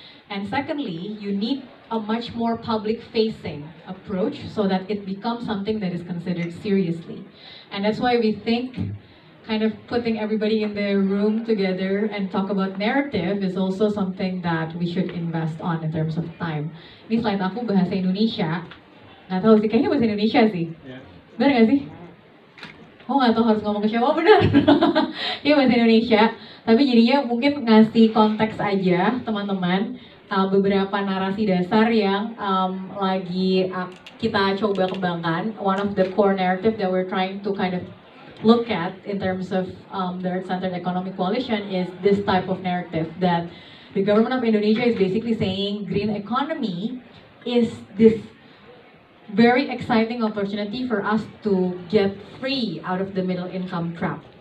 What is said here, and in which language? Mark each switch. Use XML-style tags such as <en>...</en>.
<en>And secondly, you need a much more public-facing approach so that it becomes something that is considered seriously. And that's why we think kind of putting everybody in the room together and talk about narrative is also something that we should invest on in terms of time.</en> <id>Ini slide aku bahasa Indonesia, nggak tahu sih, kayaknya bahasa Indonesia sih. Benar nggak sih? Oh nggak tahu harus ngomong ke siapa, oh benar. Ini bahasa Indonesia, tapi jadinya mungkin ngasih konteks aja teman-teman. Beberapa narasi dasar yang lagi kita coba kembangkan.</id> <en>One of the core narrative that we're trying to kind of look at in terms of the Earth-Centered Economic Coalition is this type of narrative that the government of Indonesia is basically saying green economy is this very exciting opportunity for us to get free out of the middle income trap.</en>